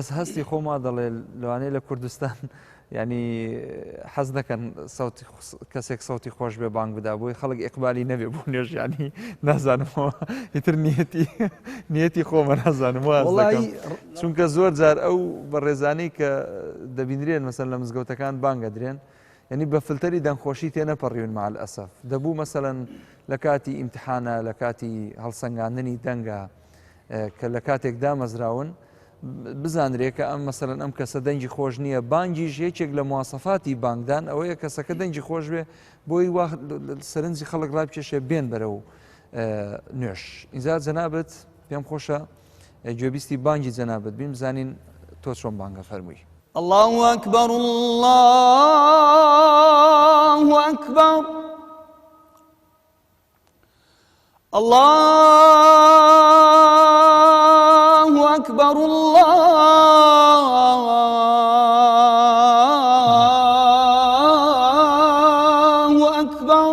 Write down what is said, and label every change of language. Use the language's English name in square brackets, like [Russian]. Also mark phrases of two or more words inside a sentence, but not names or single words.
[Central Kurdish] هەستی خۆما دەڵێ لەوانەیە لە کوردستان ینی حەز نەکەن کەسێک سەوتی خۆش بێ بانگ بدا بۆی خەڵک ئیقبالی نەبێ بۆ نوێژیانی نازانمەوە ئیتر نیەتی خۆمە نازانم چونکە زۆر جار ئەو بەڕێزانەی کە دەبینرێن مەسەن لە مزگەوتەکان بانگە درێن یعنی بە فلتەری دەنگخۆشی تێنەپەڕیون [Arabic] مع الأسف [Central Kurdish] دەبوو مەسەلەن لە کاتی ئیمتحانە لە کاتی هەڵسەنگاندنی دەنگە کە لە کاتێک دامەزراون بزانرێت کە ئەم مەسەلەن ئەم کەسە دەنجی خۆش نییە بانگیش یەکێک لە مواسەفاتی بانکدان ئەوەیە کەسەکە دەنجی خۆش بێ بۆی سەرنجی خەڵک ڕای بکێشێ بێن بەرە و نوێش ئینجا جەنابەت پێم خۆشە گوێبیستی بانگی جەنابەت بین بزانین تۆ چۆن بانگە فەرمووی. [Arabic] الله أكبر الله أكبر الله أكبر الله أكبر